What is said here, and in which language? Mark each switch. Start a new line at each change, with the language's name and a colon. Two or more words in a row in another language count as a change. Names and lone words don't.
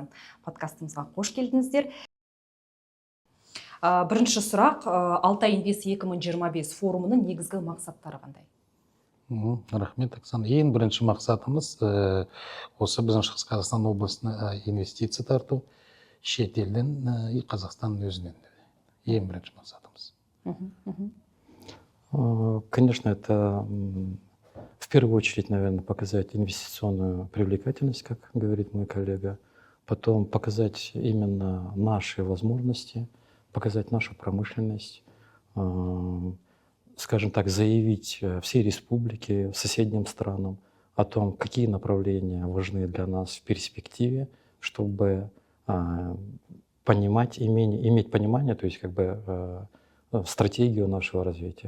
Kazakh: Подкастымызға қош келдіңіздер. Бірінші сұрақ, Алтай Инвест 2025 форумының негізгі мақсаттары қандай? Рахмет, Оксана. Ең бірінші мақсатымыз осы біздің Шығыс Қазақстан облысына инвестиция тарту, шет елден и Қазақстанның өзінен. Ең бірінші мақсатымыз.
Russian: Конечно, это в первую очередь, наверное, показать инвестиционную привлекательность, как говорит мой коллега, потом показать именно наши возможности, показать нашу промышленность, скажем так, заявить всей республике, соседним странам о том, какие направления важны для нас в перспективе, чтобы понимать, иметь понимание, то есть как бы стратегию нашего развития.